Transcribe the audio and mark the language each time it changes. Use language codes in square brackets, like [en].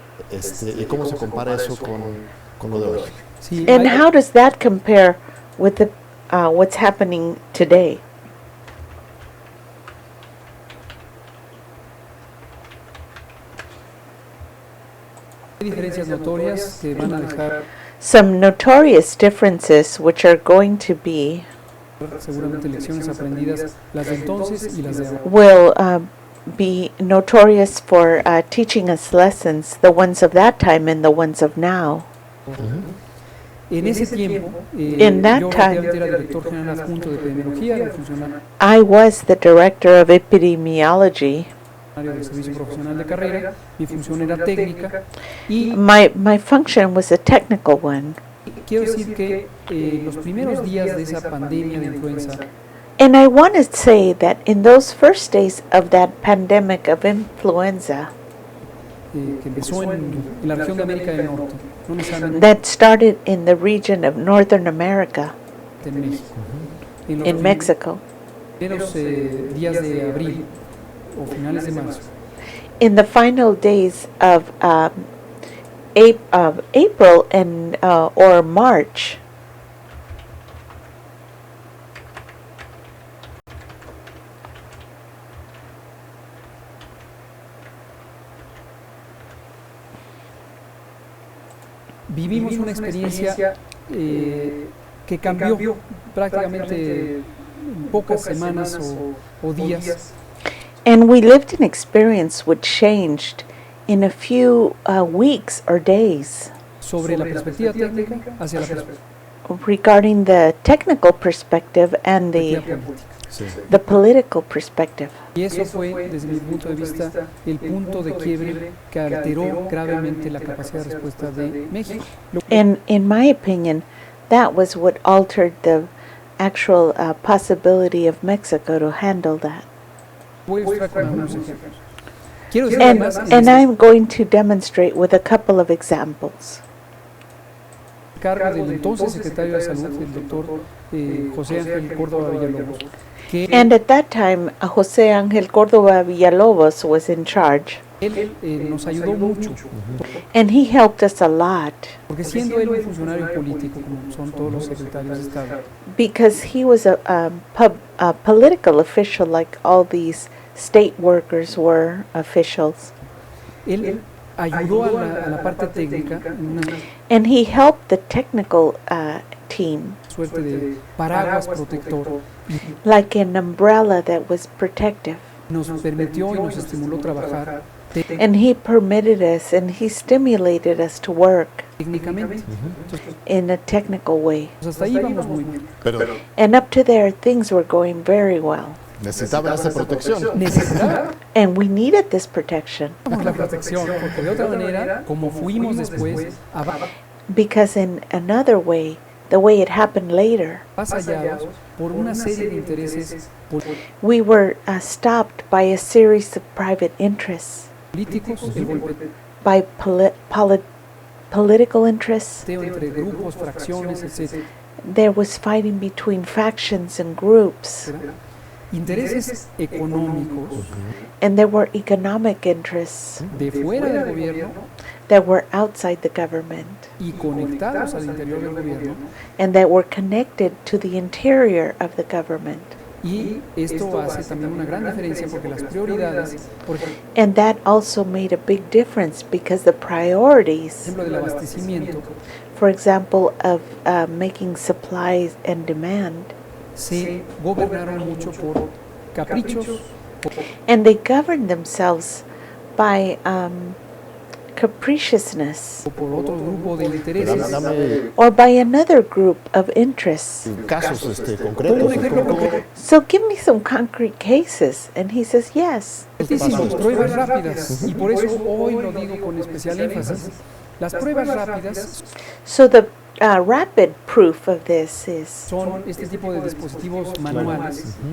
[es] ¿Y cómo se compara eso con lo de hoy? Sí, [en] And how does that compare with the what's happening today? [es] hay diferencias notorias que van a dejar [en] Some notorious differences which are going to be [es] seguramente lecciones aprendidas, las de entonces y las de ahora. [en] will be notorious for teaching us lessons, the ones of that time and the ones of now. [es] En ese tiempo, [en] In that [es] yo [en] time- [es] era director general adjunto de epidemiología, era funcionario [en] I was the director of epidemiology. [es] del servicio profesional de carrera, mi función era técnica y [en] My function was a technical one. [es] quiero decir que los primeros días de esa pandemia de influenza, [en] And I want to say that in those first days of that pandemic of influenza [es] que empezó en la región de América del Norte, no necesariamente [en] that started in the region of Northern America, [es] en México, en los [en] in Mexico, [es] primeros días de abril o finales de marzo, [en] in the final days of April and or March, [es] vivimos una experiencia que cambió prácticamente en pocas semanas o días [en] and we lived an experience which changed in a few weeks or days [es] sobre la perspectiva técnica hacia la perspectiva [en] regarding the technical perspective and [es] política. Sí. [en] the political perspective. [es] Y eso fue, desde mi punto de vista, el punto de quiebre que alteró gravemente la capacidad de respuesta de México. [en] And in my opinion, that was what altered the actual possibility of Mexico to handle that. [es] Voy a ilustrar con algunos ejemplos. Quiero decir [en] And, [es] además, [en] and I'm going to demonstrate with a couple of examples. [es] el cargo del entonces secretario de Salud, el doctor José Ángel Córdoba Villalobos, que [en] And at that time, José Ángel Córdoba Villalobos was in charge, [es] él nos ayudó mucho, [en] and he helped us a lot [es] porque siendo él un funcionario político, como son todos los secretarios de Estado, [en] because he was a political official like all these state workers were officials. [es] él ayudó a la parte técnica en una [en] And he helped the technical team, [es] suerte de paraguas protector, y [en] like an umbrella that was protective. [es] nos permitió y nos estimuló trabajar [en] And he permitted us and he stimulated us to work [es] técnicamente. Entonces, [en] in a technical way. [es] pues hasta ahí vamos muy bien. Pero [en] And up to there, things were going very well. [es] necesitaban esa protección. Necesitábamos [en] And we needed this protection [es] la protección, porque de otra manera, como fuimos después [en] because in another way, the way it happened later, [es] avasallados por una serie de intereses [en] we were stopped by a series of private interests, [es] políticos, el golpeteo [en] by political interests. [es] entre grupos, fracciones, etc. [en] There was fighting between factions and groups, [es] Intereses económicos [en] and there were economic interests [es] de fuera del gobierno [en] that were outside the government [es] y conectados al interior del gobierno, [en] and that were connected to the interior of the government. [es] y esto hace también una gran diferencia porque las prioridades, por [en] And that also made a big difference because the priorities, [es] ejemplo del abastecimiento, [en] for example, of making supplies and demand, [es] se gobernaron mucho por caprichos, [en] and they governed themselves by capriciousness [es] o por otro grupo de Pero intereses. dame [en] or by another group of interests. [es] casos concretos. [en] So give me some concrete cases. And he says, yes. [es] Altísimos, pruebas rápidas, y por eso hoy lo digo con especial énfasis. Las pruebas rápidas [en] So the rapid proof of this is [es] son este tipo de dispositivos manuales